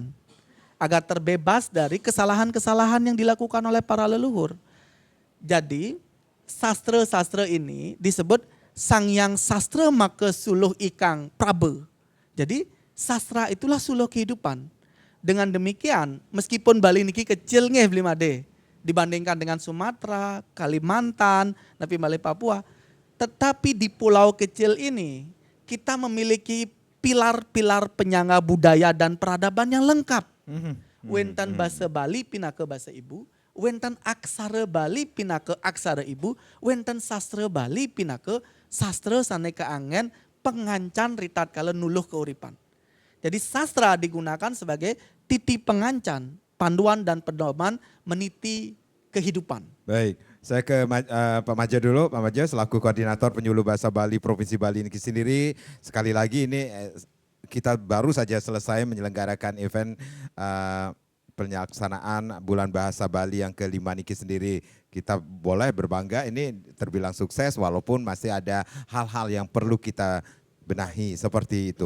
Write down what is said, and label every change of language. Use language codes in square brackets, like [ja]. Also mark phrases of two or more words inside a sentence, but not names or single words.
[id] Agar terbebas dari kesalahan-kesalahan yang dilakukan oleh para leluhur. Jadi sastra-sastra ini disebut [kaw] Sangyang Sastra Maka Suluh Ikang Prabe. [id] Jadi sastra itulah suluh kehidupan. Dengan demikian meskipun Bali niki kecil nggih Blimade dibandingkan dengan Sumatera, Kalimantan, tapi Bali Papua. Tetapi di pulau kecil ini kita memiliki pilar-pilar penyangga budaya dan peradaban yang lengkap. [ban] Wenten bahasa Bali pinake bahasa ibu, wenten aksara Bali pinake aksara ibu, wenten sastra Bali pinake sastra saneka angen pengancan ritat kala nuluh keuripan. [id] Jadi sastra digunakan sebagai titi pengancan, panduan dan pedoman meniti kehidupan. Baik, saya ke Pak Maja dulu. Pak Maja selaku koordinator penyuluh bahasa Bali Provinsi Bali ini sendiri. Sekali lagi ini kita baru saja selesai menyelenggarakan event pelaksanaan Bulan Bahasa Bali yang ke-5 niki sendiri. Kita boleh berbangga ini terbilang sukses walaupun masih ada hal-hal yang perlu kita benahi seperti itu.